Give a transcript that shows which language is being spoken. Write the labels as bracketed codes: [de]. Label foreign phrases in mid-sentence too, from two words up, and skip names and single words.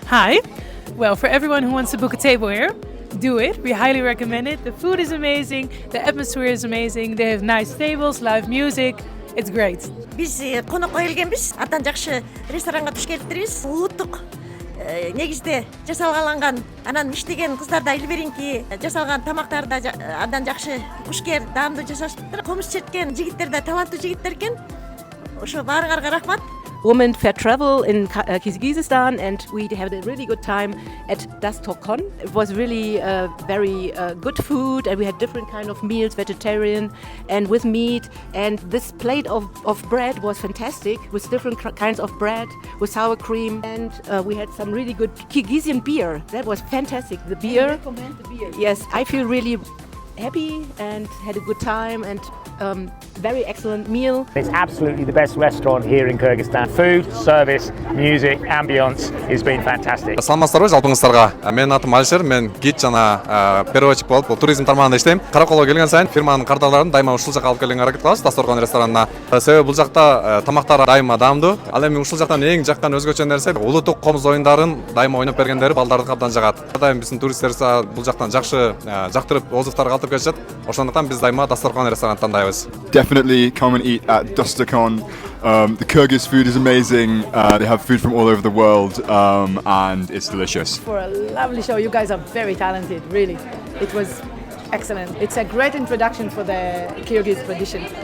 [en] Hi. Well, for everyone who wants to book a table here, do it. We highly recommend it. The food is amazing. The atmosphere is amazing. They have nice tables, live music. It's great. [ky] Биз конокко келгенбиз. Абдан жакшы ресторанга туш келиптирбиз. Улуттук негизде жасалган, анан иштеген кыздар да илберинки жасалган тамактар да абдан жакшы, кушкер, даамдуу жасашыптыр. Комуз черткен жигиттер да таланттуу жигиттер экен. Ошо баарыңарга рахмат. [en] Women fair travel in Kyrgyzstan, and we had a really good time at Dastorkon. It was really very good food, and we had different kind of meals, vegetarian and with meat. And this plate of bread was fantastic, with different kinds of bread, with sour cream. And we had some really good Kyrgyzstan beer. That was fantastic. The beer. I recommend the beer. Yes, I feel really happy and had a good time, and very excellent meal. It's absolutely the best restaurant here in Kyrgyzstan. Food, service, music, ambience has been fantastic. [ky] Саламатсыздарбы жалпыңыздарга. Менин атым Алишер, мен гид жана переводчик болуп туризм тармагында иштейм. Караколго келген сайын фирманын кардарларын дайыма ушул жакка алып келгенге аракет кылабыз, Дасторкон ресторанына. Себеби бул жакта тамактар дайыма даамдуу. Ал эми ушул жактан эң жаккан өзгөчө нерсе улуттук комуз оюндарын дайыма ойноп бергендери балдарды абдан жагат. Дайыма биздин туристтер бул жактан жакшы жактырып отзывдар калтырып кетишет. Ошондуктан биз дайыма Дасторкон ресторанын тандайбыз. [en] Definitely come and eat at Dасторкон. The Kyrgyz food is amazing. They have food from all over the world, and it's delicious. For a lovely show. You guys are very talented, really. It was excellent. It's a great introduction for the Kyrgyz tradition.